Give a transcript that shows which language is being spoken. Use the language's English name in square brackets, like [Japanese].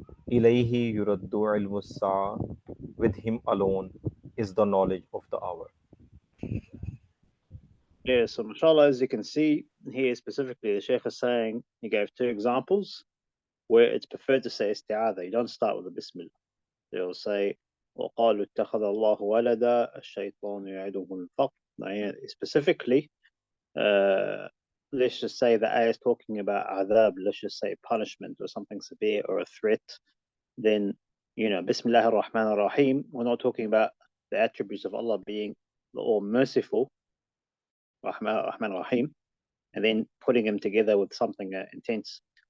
[Arabic] إِلَيْهِ يُرَدُّ عِلْمُ السَّاعَةِ, [English] with Him alone is the knowledge of the hour. Yeah, so mashallah, as you can see here specifically, the Sheikh is saying, he gave two examples where it's preferred to say isti'adha. You don't start with the Bismillah. They'll say, [Arabic] وَقَالُوا اتَّخَذَ اللَّهُ وَلَدًا الشَّيْطَانُ يَعِدُهُمُ الْفَقْرَ. [English] Specifically, let's just say the ayah is talking about adhab, let's just say punishment or something severe or a threat, then, Bismillah ar-Rahman ar-Rahim, we're not talking about the attributes of Allah being the all merciful, Rahman ar-Rahim, and then putting them together with something intense.